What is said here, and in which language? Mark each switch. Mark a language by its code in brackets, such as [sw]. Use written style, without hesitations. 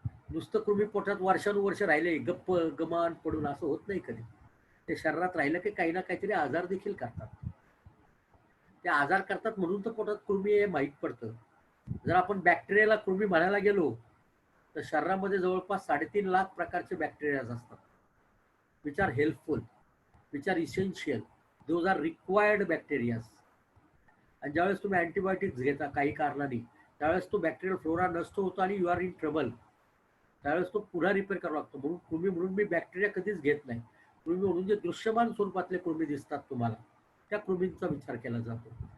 [mr] नुसतं कृमी पोटात वर्षानुवर्ष राहिले गप्प गमान पडून असं होत नाही कधी. ते शरीरात राहिलं की काही ना काहीतरी आजार देखील करतात. ते आजार करतात म्हणून तर पोटात कृमी हे माहीत पडतं. जर आपण बॅक्टेरियाला कृमी म्हणायला गेलो तर शरीरामध्ये जवळपास 3.5 लाख प्रकारचे बॅक्टेरियाज असतात. [en] Which are helpful, which are essential, those are required bacterias. [mr] आणि ज्यावेळेस तुम्ही अँटीबायोटिक्स घेता काही कारणाने त्यावेळेस तो बॅक्टेरियल फ्लोरा नष्ट होतो आणि [en] You are in trouble. [mr] त्यावेळेस तो पुन्हा रिपेअर करावा लागतो. म्हणून कृमी म्हणून मी बॅक्टेरिया कधीच घेत नाही. कृमी म्हणून जे दृश्यमान स्वरूपातले कृमी दिसतात तुम्हाला त्या कृमींचा विचार केला जातो.